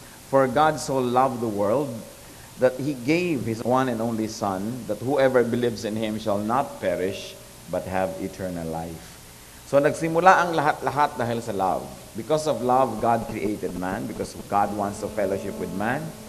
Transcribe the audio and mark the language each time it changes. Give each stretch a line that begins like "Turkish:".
English: For God so loved the world that He gave His one and only Son, that whoever believes in Him shall not perish, but have eternal life.
Filipino: So nagsimula ang lahat-lahat dahil sa love.
English: Because of love, God created man. Because God wants to fellowship with man.